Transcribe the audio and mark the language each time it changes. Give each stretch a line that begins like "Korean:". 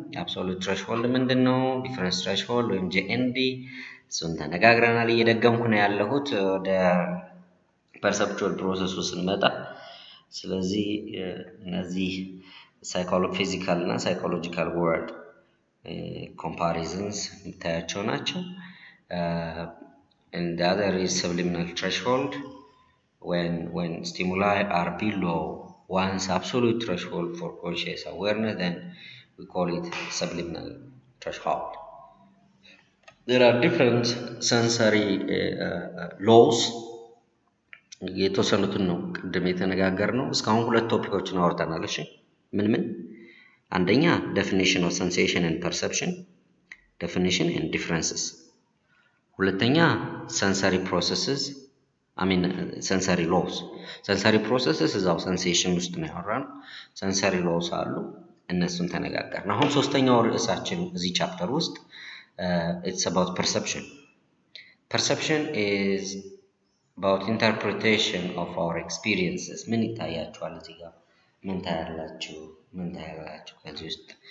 Amharic: absolute threshold ምንድን ነው? difference threshold ወይም JND እሱን ተነጋግረናል። እየደገምኩ ነው ያለሁት ወደ perceptual process ስንመጣ። ስለዚህ እነዚህ physical እና psychological word comparisons የምታያቸው ናቸው።
English: and the other is subliminal threshold. When stimuli are below one's absolute threshold for conscious awareness, then we call it subliminal threshold. There are different sensory laws.
Amharic: የተወሰኑትን ነው ቅድም የተነጋገርነው። እስካሁን ሁለት ቶፒኮችን አወርተናል። እሺ ምን አንደኛ
English: definition of sensation and perception,
Amharic: definition and differences። ሁለተኛ sensory processes, sensory laws. sensory processes እዛው sensation ውስጥ ነው ያወራነው። sensory laws አሉ፣ እነሱን ተነጋገርን። አሁን ሶስተኛው ርዕሳችን እዚህ ቻፕተር ውስጥ
English: it's about perception. Perception is about interpretation of our experiences
Amharic: ምን ይታያችኋል እዚህ ጋር ምን ታያላችሁ ከዚህ ውስጥ